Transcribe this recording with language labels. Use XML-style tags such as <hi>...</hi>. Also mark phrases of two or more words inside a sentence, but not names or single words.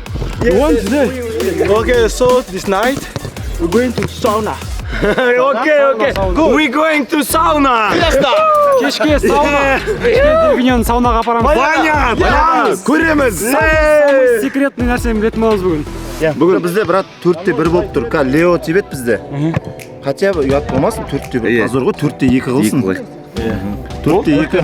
<en>We won today. Okay, so this night we're going to sauna. Okay. Go. We're going to sauna.</en> <kk>Кешке сауна. Кешке дельфиньон саунаға апарамыз. Баня. Көреміз. Секретный нәрсені білетін боламыз бүгін. Бүгін бізде брат 4-1 болып тұр. Лео тебет бізде.</kk> <ru>Хотя бы</ru> <kk>ұят болмасын 4-1. Азор ғой 4-2 қылсын. 4-2.</kk>